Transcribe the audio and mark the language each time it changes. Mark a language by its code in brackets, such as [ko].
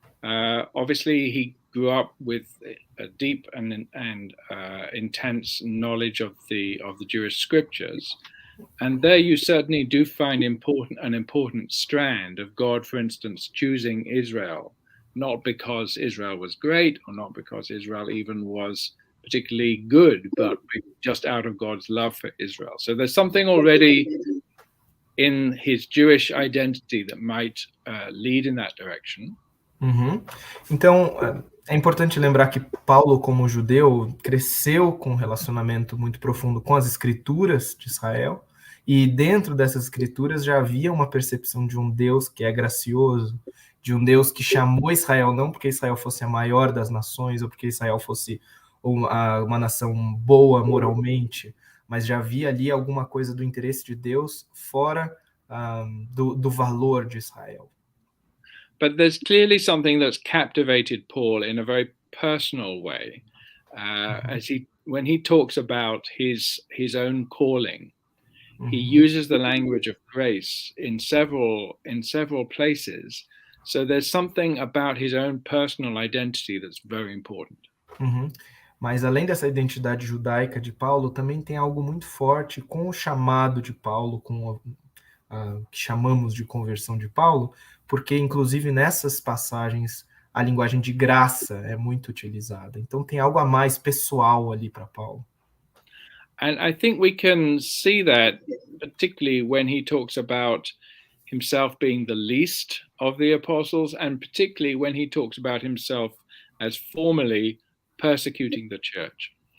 [en] Obviously, he grew up with a deep and intense knowledge of the Jewish scriptures, and there you certainly do find an important strand of God, for instance, choosing Israel, not because Israel was great or not because Israel even was particularly good, but just out of God's love for Israel. So there's something already in his Jewish identity that might lead in that direction. [pt] Então, é importante lembrar que Paulo, como judeu, cresceu com um relacionamento muito profundo com as escrituras de Israel, e dentro dessas escrituras já havia uma percepção de um Deus que é gracioso, de um Deus que chamou Israel não porque Israel fosse a maior das nações, ou porque Israel fosse uma nação boa moralmente, mas já havia ali alguma coisa do interesse de Deus fora do valor de Israel. [en] But there's clearly something that's captivated Paul in a very personal way, when he talks about his own calling. He uses the language of grace in several places. So there's something about his own personal identity that's very important. [pt] Mas além dessa identidade judaica de Paulo, também tem algo muito forte com o chamado de Paulo, com o que chamamos de conversão de Paulo, porque inclusive nessas passagens a linguagem de graça é muito utilizada. Então tem algo a mais pessoal ali para Paulo. [en] And I think we can see that particularly when he talks about himself being the least of the apostles, and particularly when he talks about himself as formerly persecuting the church.